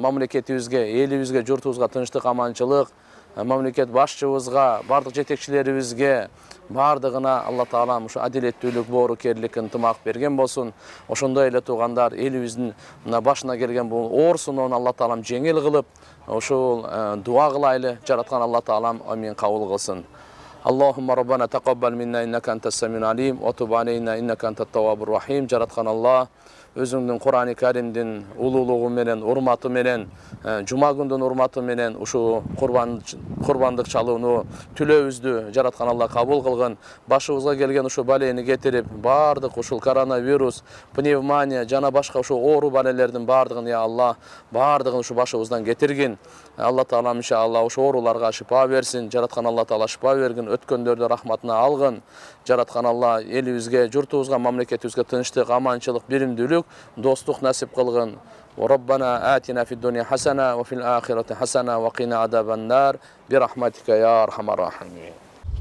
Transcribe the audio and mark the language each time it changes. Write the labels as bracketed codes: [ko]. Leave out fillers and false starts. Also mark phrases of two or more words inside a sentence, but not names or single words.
[ky] Мамлекетибизге, элибизге, журтубузга тынчтык, аманчылык, мамлекет башчыбызга, бардык жетекчилерибизге, бардыгына Алла Таалам ушу адилеттүүлүк, боорукерлик, ынтымак берген болсун. Ошондой эле туугандар, элибиздин башына келген бул оор сыноону Алла Таалам жеңил кылып, ушул дуа кылайлы. Жараткан Алла Таалам амин кабыл кылсын. [ar] اللهم ربنا تقبل منا إنك أنت السميع العليم وتب علينا إنك أنت التواب الرحيم. [ky] Жараткан Алла өзүңдүн Кур'ани Каримдин улуулугу менен, урматы менен, жума күндүн урматы менен ушу курбандык чалууну, түлөөбүздү жараткан Алла кабыл кылгын. Башыбызга келген ушу балени кетирип, бардык ушул коронавирус, пневмония жана башка ушу оору балелердин бардыгын я Алла, бардыгын ушу башыбыздан кетиргин. Алла Таала иншалла ушу ооруларга шифа берсин. Жараткан Алла Таала шифа бергин, өткөндөрдү рахматына алгын. Жараткан Алла элибизге, журтубузга, мамлекетибизге тынчтык, аманчылык, биримдүүлүк, достук насип кылгын. [ar] ربنا آتنا في الدنيا حسنة وفي الآخرة حسنة وقنا عذاب النار برحمتك يا أرحم الراحمين.